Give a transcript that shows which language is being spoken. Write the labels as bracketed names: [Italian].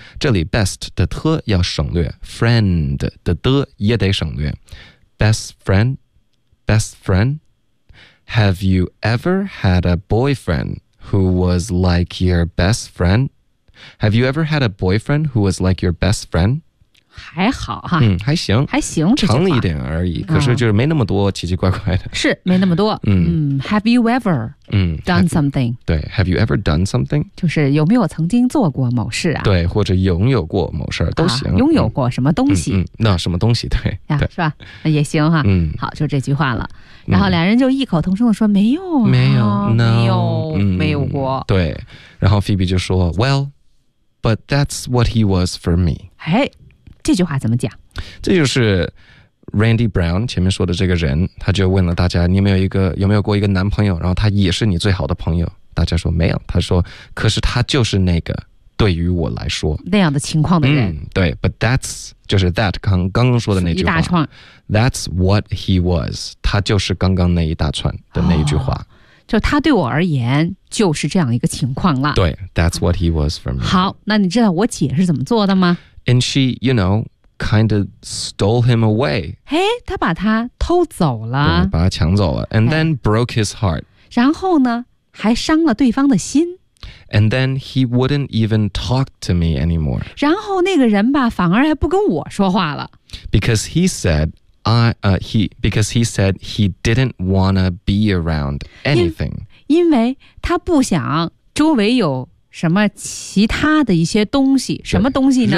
[Chinese] 这里 best 的特要省略， friend 的的也得省略。 Best friend? [English] Have you ever had a boyfriend who was like your best friend? Have you ever had a boyfriend who was like your best friend? [Chinese] 还好哈。还行。还行，长了一点而已，可是就是没那么多奇奇怪怪的。是，没那么多。 Have you ever? Done something. [English] Have, 对 ,have you ever done something? [Chinese] 就是有没有曾经做过某事啊，对，或者拥有过某事都行、啊。拥有过什么东西。那什么东西，对。啊、对是吧，那也行哈、啊。好，就这句话了。然后两人就异口同声地说没有、啊、没有、no、没有、没有过。对。然后 Phoebe 就说 , Well, but that's what he was for me. 哎，这句话怎么讲？这就是 Randy Brown 前面说的这个人，他就问了大家，你有没有一个，有没有过一个男朋友，然后他也是你最好的朋友，大家说没有，他说可是他就是那个对于我来说那样的情况的人、对 but that's 就是 that 刚刚说的那句话一大串 that's what he was 他就是刚刚那一大串的那一句话、就他对我而言就是这样一个情况了 [English] 对 that's what he was for me [Chinese] 好那你知道我姐是怎么做的吗 [English] and she you know kind of stole him away [Chinese] 嘿他把他偷走了对把他抢走了 and then broke his heart 然后呢还伤了对方的心 [English] and then he wouldn't even talk to me anymore [Chinese] 然后那个人吧反而还不跟我说话了 [English] because he saidbecause he said he didn't want to be around anything. [Chinese] 因为他不想周围有什么其他的一些东西，什么东西呢？